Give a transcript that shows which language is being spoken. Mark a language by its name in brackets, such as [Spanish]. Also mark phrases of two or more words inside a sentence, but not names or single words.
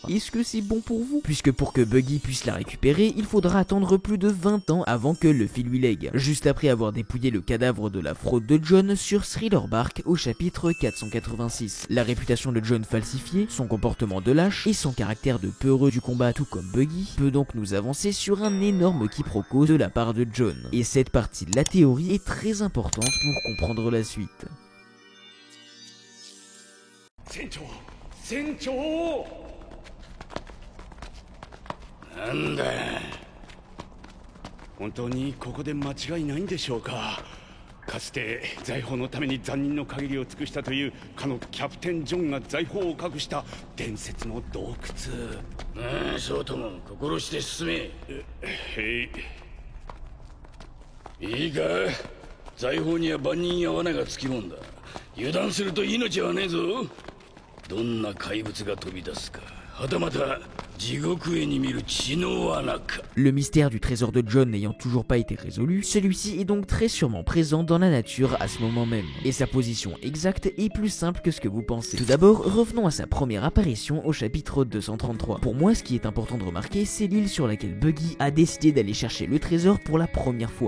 [French] Est-ce que c'est bon pour vous? Puisque pour que Buggy puisse la récupérer, il faudra attendre plus de 20 ans avant que Luffy lui lègue, juste après avoir dépouillé le cadavre de la fraude de John sur Thriller Bark au chapitre 486. La réputation de John falsifiée, son comportement de lâche et son caractère de peureux du combat tout comme Buggy peut donc nous avancer sur un énorme quiproquo de la part de John. Et cette partie de la théorie est très importante pour comprendre la suite. [Japanese] 船長なんだ本当にここで間違いないんでしょうか。かつて財宝のために残忍の限りを尽くしたというかのキャプテンジョンが財宝を隠した伝説の洞窟。そうとも心して進め。へい。いいか、財宝には万人や罠がつきもんだ。油断すると命はねえぞ。どんな怪物が飛び出すか、はたまた地獄へに見る血の罠か。 [French] Le mystère du trésor de John n'ayant toujours pas été résolu, celui-ci est donc très sûrement présent dans la nature à ce moment même. Et sa position exacte est plus simple que ce que vous pensez. Tout d'abord, revenons à sa première apparition au chapitre 233. Pour moi, ce qui est important de remarquer, c'est l'île sur laquelle Buggy a décidé d'aller chercher le trésor pour la première fois.